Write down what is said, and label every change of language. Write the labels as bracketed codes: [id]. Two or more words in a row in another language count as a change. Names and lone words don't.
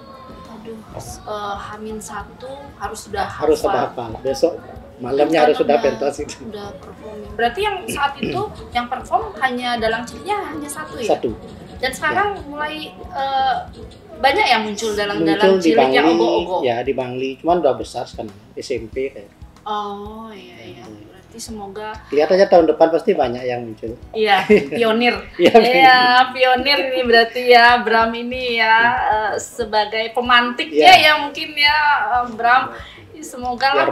[id] Aduh, H-1 harus sudah Harus sudah hafal. Besok malamnya harus sudah pentas itu. Udah performing. Berarti yang saat itu yang perform hanya dalang cilinya hanya 1 ya? 1. Dan sekarang mulai banyak yang muncul dalang Muncul di cilik yang Bangli, ogo-ogo. ya di Bangli, cuman udah besar sekarang, SMP kayak. Oh iya. Berarti semoga Lihat aja tahun depan pasti banyak yang muncul. iya pionir. Iya, Iya, pionir ini berarti ya Bram ini ya sebagai pemantiknya Iya. ya mungkin ya Bram. Semoga lah